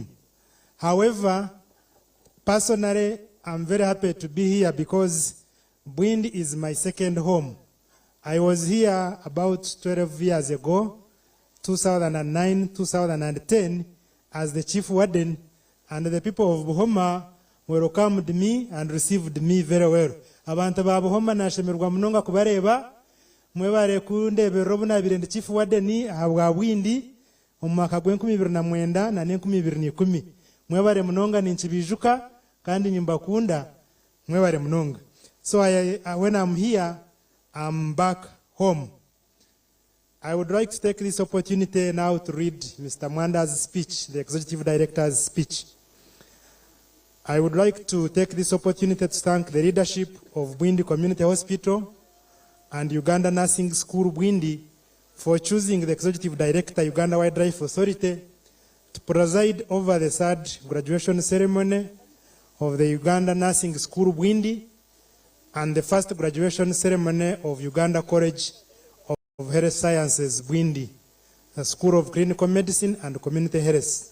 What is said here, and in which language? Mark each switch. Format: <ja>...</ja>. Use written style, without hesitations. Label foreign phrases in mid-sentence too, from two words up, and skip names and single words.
<en>However, personally, I'm very happy to be here because Bwindi is my second home. I was here about 12 years ago, 2009, 2010, as the chief warden, and the people of Buhoma welcomed me and received me very well.</en> <nyn>Abantu ba Buhoma nashemerwa munonga kubareba, mwebare kundebera obunabire ndi</nyn> <en>chief warden</en> <nyn>habwa Bwindi mu mwaka gwa 2009 na 2010. Mwebare munonga ninchibijuka kandi nimbakunda mwebare munonga.</nyn> <en>So when I'm here, I'm back home. I would like to take this opportunity now to read Mr. Mwanda's speech, the Executive Director's speech. I would like to take this opportunity to thank the leadership of Bwindi Community Hospital and Uganda Nursing School Bwindi for choosing the Executive Director, Uganda Wildlife Authority, to preside over the third graduation ceremony of the Uganda Nursing School Bwindi and the first graduation ceremony of Uganda College of Health Sciences Bwindi, a School of Clinical Medicine and Community Health.</en>